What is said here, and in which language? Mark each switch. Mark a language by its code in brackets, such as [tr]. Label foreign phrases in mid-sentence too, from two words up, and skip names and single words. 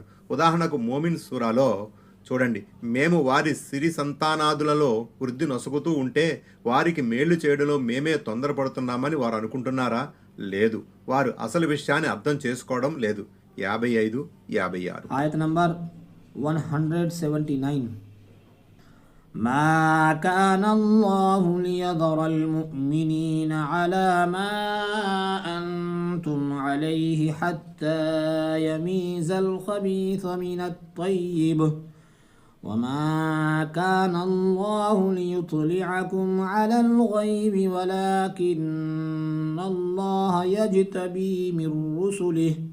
[te] ఉదాహరణకు మోమిన్ సూరాలో చూడండి, మేము వారి సిరి సంతానాదులలో వృద్ధి నొసగుతూ ఉంటే వారికి మేళ్లు చేయడంలో మేమే తొందరపడుతున్నామని వారు అనుకుంటున్నారా? లేదు, వారు అసలు విషయాన్ని అర్థం చేసుకోవడం లేదు. 55, 56. ఆయత నంబర్ 179. [ar] ما كان الله ليذر المؤمنين على ما أنتم عليه حتى يميز الخبيث من الطيب وما كان الله ليطلعكم على الغيب ولكن الله يجتبي من رسله